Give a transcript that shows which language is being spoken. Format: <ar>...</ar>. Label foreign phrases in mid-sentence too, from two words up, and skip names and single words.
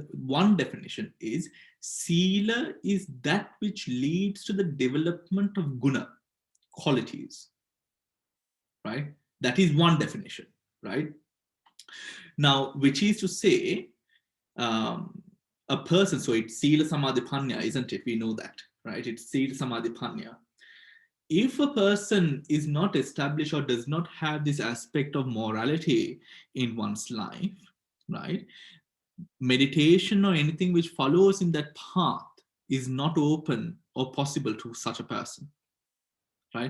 <en>One definition is sila is that which leads to the development of guna, qualities, right? That is one definition, right? Now, which is to say, a person, so it's</en> <pi>sila samadhi panya,</pi> <en>isn't it? We know that, right? It's</en> <pi>sila samadhi panya.</pi> <en>If a person is not established or does not have this aspect of morality in one's life, right? Meditation or anything which follows in that path is not open or possible to such a person, right?</en>